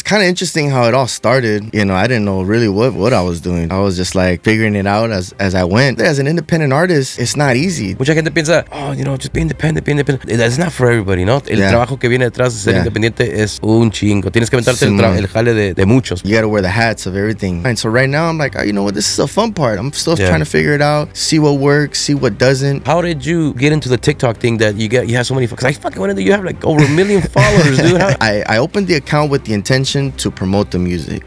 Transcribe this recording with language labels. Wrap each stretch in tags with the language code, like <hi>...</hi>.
<en>kind of interesting how it all started. You know, I didn't know really what I was doing. I was just like figuring it out as I went. As an independent artist, it's not easy.</en> <es>Mucha gente piensa,</es> <en>oh, you know, just be independent, be independent. That's not for everybody, ¿no?</en> <es>El trabajo que viene detrás de ser independiente es un chingo. Tienes que aventarte el jale de muchos.</es> <en>You gotta wear the hats of everything. And so right now, I'm like, oh, you know what? This is a fun part. I'm still trying to figure it out, see what works, see what doesn't. How did you get into the TikTok thing that you have so many? Because I fucking went into, you have like over 1 million followers, dude. I opened the account with the intention to promote the music.</en>